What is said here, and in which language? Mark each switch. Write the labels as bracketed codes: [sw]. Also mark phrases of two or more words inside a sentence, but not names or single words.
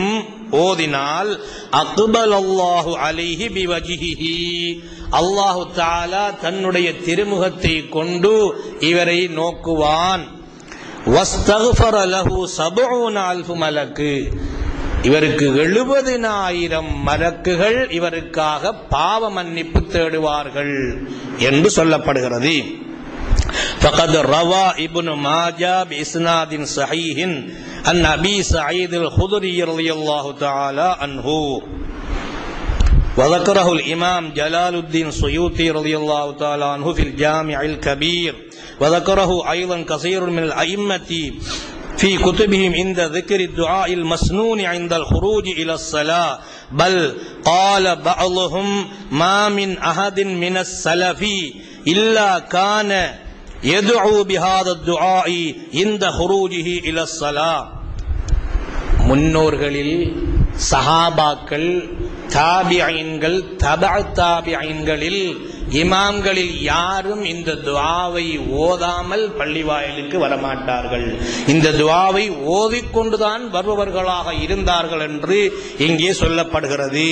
[ta] ஓதினால் [ar] أقبل الله عليه بوجهه, [ta] அல்லாஹு தஆலா தன்னுடைய திருமுகத்தை கொண்டு இவரை நோக்குவான். [ar] واستغفر له [ta] 70,000 மலக்கு, இவருக்கு 70,000 மலக்குகள் இவருக்காக பாவ மன்னிப்பு தேடுவார்கள் என்று சொல்லப்படுகிறது. [ar] فقد روى ابن ماجه بإسناد صحيح عن أبي سعيد الخدري رضي الله تعالى عنه وذكره الإمام جلال الدين السيوطي رضي الله تعالى عنه في الجامع الكبير وذكره أيضا كثير من الأئمة في كتبهم عند ذكر الدعاء المسنون عند الخروج إلى الصلاة بل قال بعضهم ما من أحد من السلف إلا كان يدعو بهذا الدعاء عند خروجه إلى الصلاة. [ta] முன்னோர்களில் சஹாபாக்கள், தாபிஈன்கள், தபஅ தாபிஈன்களில் இமாம்களில் யாரும் இந்த துஆவை ஓதாமல் பள்ளிவாயிலுக்கு வரமாட்டார்கள். இந்த துஆவை ஓதிக்கொண்டுதான் வருபவர்களாக இருந்தார்கள் என்று இங்கே சொல்லப்படுகிறது.